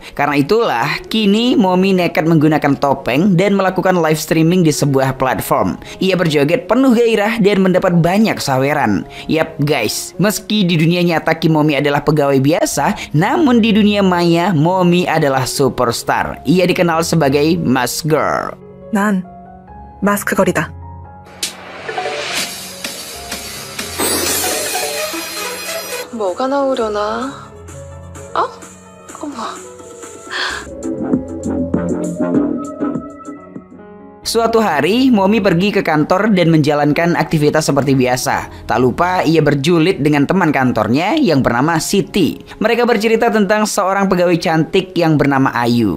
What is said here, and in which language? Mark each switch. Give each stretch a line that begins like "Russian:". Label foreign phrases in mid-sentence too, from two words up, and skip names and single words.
Indonesian: Karena itulah, kini Momi nekat menggunakan topeng dan melakukan
English: live streaming
Indonesian: di sebuah platform. Ia berjoget penuh gairah dan mendapat banyak saweran. Yap guys, meski di dunia nyata Kim Momi adalah pegawai biasa, namun di dunia maya, Momi adalah superstar. Ia dikenal sebagai Mask Girl.
Korean: 난 마스크걸이다. 뭐가 나오려나? 어? 어머.
Indonesian: Suatu hari, Momi pergi ke kantor dan menjalankan aktivitas seperti biasa. Tak lupa, ia berjulit dengan teman kantornya yang bernama Siti. Mereka bercerita tentang seorang pegawai cantik yang bernama Ayu.